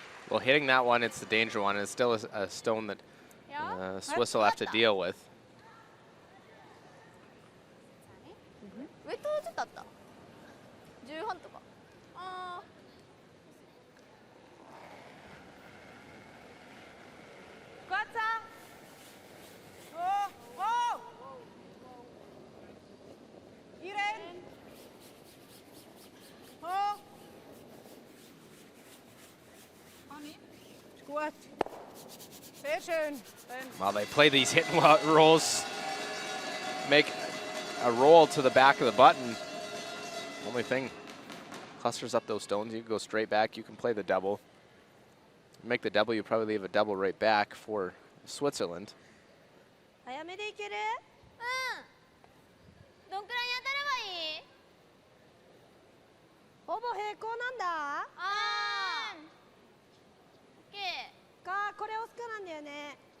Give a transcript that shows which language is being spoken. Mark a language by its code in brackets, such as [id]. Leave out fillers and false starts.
[en] Well, hitting that one, it's the danger one. It's still a stone that Swiss will have to deal with. [ja] ウェットちょっとあった10半とかあ [nl] Goed zo. Oh. Hierin. Oh. [de] Ist gut. Sehr schön. [en] While they play these hit and rolls, make a roll to the back of the button. Only thing, clusters up those stones. You can go straight back. You can play the double. Make the double, you probably leave a double right back for Switzerland. [ja] 早めでいけるどんくらいに当たればいいほぼ平行なんだ。あーオッケーか、これ押すかなんだよね。